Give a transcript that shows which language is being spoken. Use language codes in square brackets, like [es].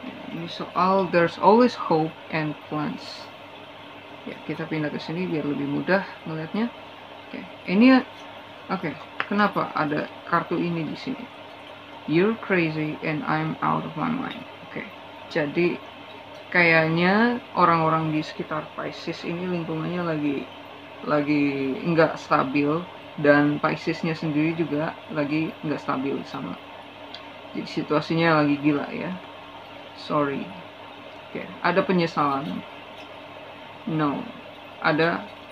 [id] Ini soal [en] there's always hope and plans. [id] Ya, kita pindah ke sini biar lebih mudah melihatnya. Oke, kenapa ada kartu ini di sini? [en] You're crazy and I'm out of my mind. [id] Jadi kayaknya orang-orang di sekitar Pisces ini lingkungannya lagi nggak stabil, dan Piscesnya sendiri juga lagi nggak stabil sama. Jadi situasinya lagi gila ya. Sorry. Ada penyesalan. No. Ada.